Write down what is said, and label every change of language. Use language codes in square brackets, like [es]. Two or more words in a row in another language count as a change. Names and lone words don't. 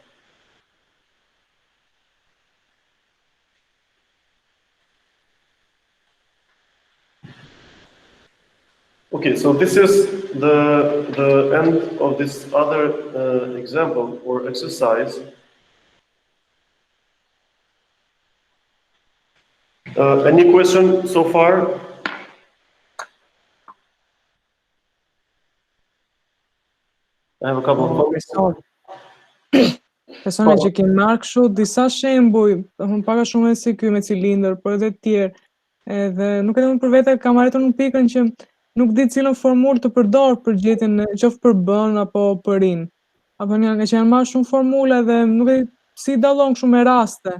[en] Okay, so this is the end of this other example or exercise. Any question so far? I have a couple of comments. [sq] Besoni që kemi marrë kështu disa shembuj, pak a shumë si ky me cilindër, por edhe të tjerë. Edhe nuk e di unë për vete kam arritur në pikën që nuk di cilën formulë të përdor për gjetjen qoftë për B-n apo për I-n. Apo nga që janë marrë shumë formula dhe nuk e di si dallon kështu me raste.